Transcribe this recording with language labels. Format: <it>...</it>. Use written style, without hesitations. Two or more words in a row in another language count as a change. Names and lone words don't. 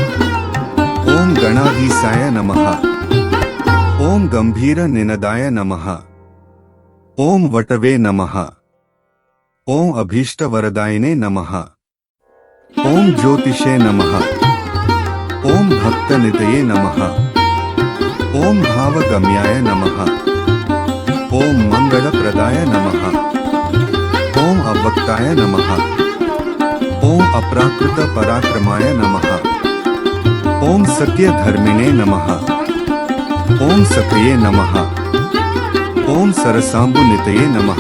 <sa>ఓం గణాధీశాయ నమః. ఓం గంభీర నినదాయ నమః. ఓం వటవే నమః. ఓం అభీష్టవరదాయినే నమః. ఓం జ్యోతిషే నమః. ఓం భక్తనితయే నమః. ओम भावगम्याय नमः। ओम मंगलप्रदाय नमः। ओम अव्यक्ताय नमः। ओम अपराकृत पराक्रमाय नमः। ओम सत्यधर्मिणे नमः। ओम सक्रिये नमः। ओम सरसाम्बुनितये नमः।</sa>